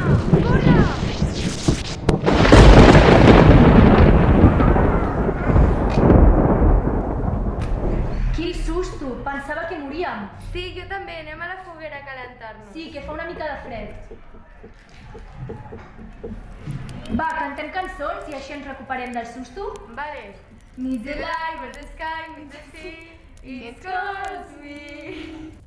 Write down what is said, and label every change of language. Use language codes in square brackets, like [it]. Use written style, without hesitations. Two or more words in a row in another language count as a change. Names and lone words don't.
[ca] Corre! Quin susto! Pensava que moríem. Sí, jo també. Anem a la foguera a calentar-nos. Sí, que fa una mica de fred. Va, cantem cançons i així ens recuperem del susto. Vale. [en] Meet the light, where the sky meets the sea. It calls me.